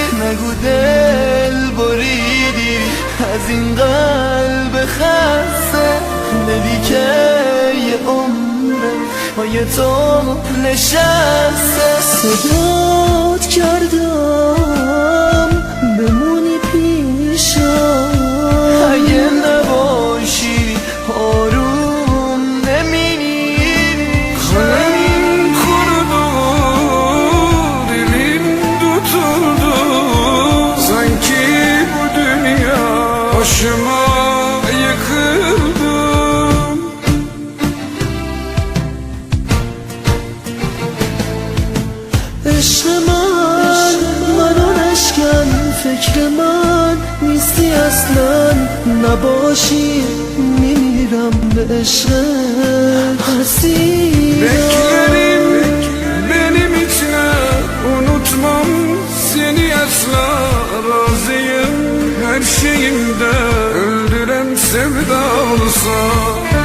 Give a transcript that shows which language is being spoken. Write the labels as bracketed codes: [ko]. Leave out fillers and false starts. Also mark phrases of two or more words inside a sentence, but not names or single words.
[fa] نگو دل بریدی از این قلب خسته، بدی که یه عمره پای تو نشسته. صدات کردم بمونی پیشم، اگه نباشی آروم نمیری. [tr] Kanım kurudu, dilim tutuldu. Sanki bu dünya başıma yıkıldı. [fa] عشق من منو نشکن، فکر من نیستی اصلا. نباشی میمیرم به عشقت [tr] Beklerim [fa] عزیزم. [tr] benim içine, unutmam seni asla. Razıyım her şeyimde, öldüren sevda olsa.